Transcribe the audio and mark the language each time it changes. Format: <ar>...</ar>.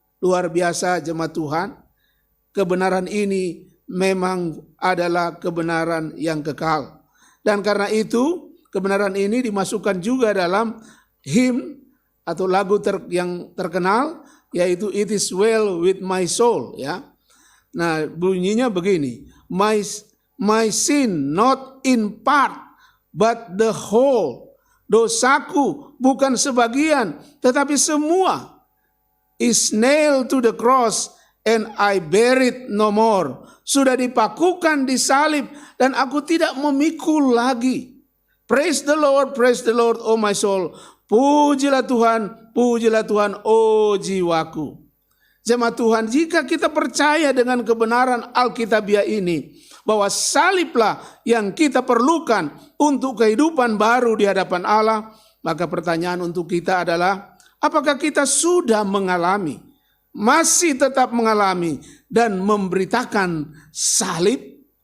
<id>Luar biasa jemaat Tuhan. Kebenaran ini memang adalah kebenaran yang kekal. Dan karena itu kebenaran ini dimasukkan juga dalam hymn atau lagu yang terkenal, yaitu It Is Well With My Soul, ya. Nah, bunyinya begini.</id> <en>My sin not in part but the whole.</en> <id>Dosaku bukan sebagian tetapi semua.</id> <en>Is nailed to the cross and I bear it no more.</en> <id>Sudah dipakukan di salib dan aku tidak memikul lagi.</id> <en>Praise the Lord, oh my soul.</en> <id>Pujilah Tuhan, oh jiwaku. Jemaat Tuhan, jika kita percaya dengan kebenaran Alkitabiah ini, bahwa saliblah yang kita perlukan untuk kehidupan baru di hadapan Allah, maka pertanyaan untuk kita adalah, apakah kita sudah mengalami, masih tetap mengalami, dan memberitakan salib?</id>